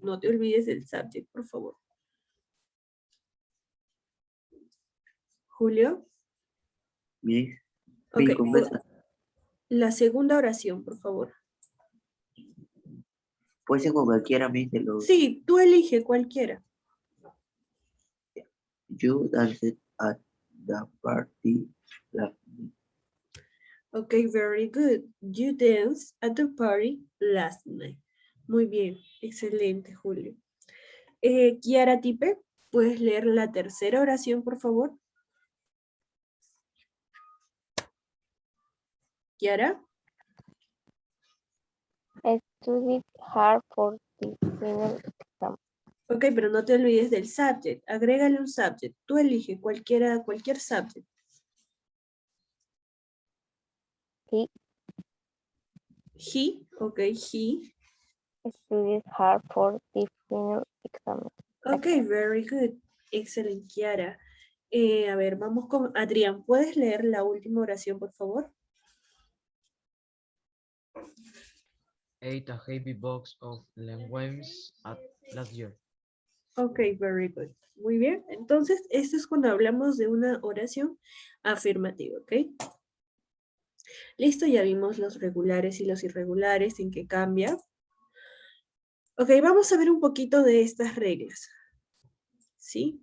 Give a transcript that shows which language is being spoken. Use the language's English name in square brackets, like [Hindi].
[Spanish] No te olvides del subject, por favor. Julio. [English] Miss. Ok, [Spanish] Mi conversa. la segunda oración, por favor. Puede ser con cualquiera, Miss, de los. Sí, tú elige cualquiera. [English] You danced at the party last night. Ok, very good. You danced at the party last night. [Spanish] Muy bien, excelente, Julio. Kiara Tipe, ¿puedes leer la tercera oración, por favor? Kiara. [English] Studied hard for the final exam. [Spanish] Ok, pero no te olvides del subject. Agrégale un subject. Tú elige cualquier subject. [English] He He, ok, he. studied hard for the final exam. Ok, very good. [Spanish] Excelente, Kiara. A ver, vamos con Adrián. ¿Puedes leer la última oración, por favor? [English] Ate a heavy box of legumes last year. Ok, very good. [Spanish] Muy bien. Entonces, esto es cuando hablamos de una oración afirmativa, ¿ok? Listo, ya vimos los regulares y los irregulares, en qué cambia. Ok, vamos a ver un poquito de estas reglas. ¿Sí?